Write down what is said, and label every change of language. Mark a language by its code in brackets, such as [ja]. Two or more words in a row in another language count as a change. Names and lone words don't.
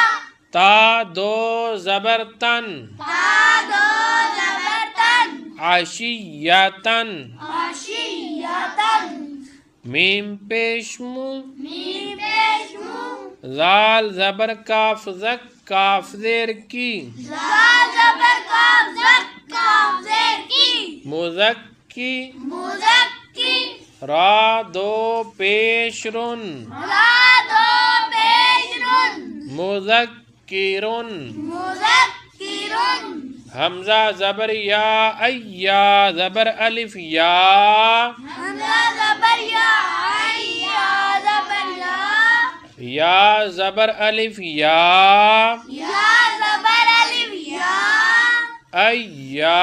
[ur] تا دو زبر تن تا دو زبر تن عشیتن عشیتن میم پیشمو میم پیش مو زال زبر کاف زک کاف زیر کی زا زبر کاف زک کاف زیر کی مزکی مزکی را دو پیش رن را دو پیش رن مذکرن مذکرن حمزہ زبر یا ایا زبر الف یا حمزہ زبر یا یا زبر یا زبر الف یا یا زبر الف یا ایا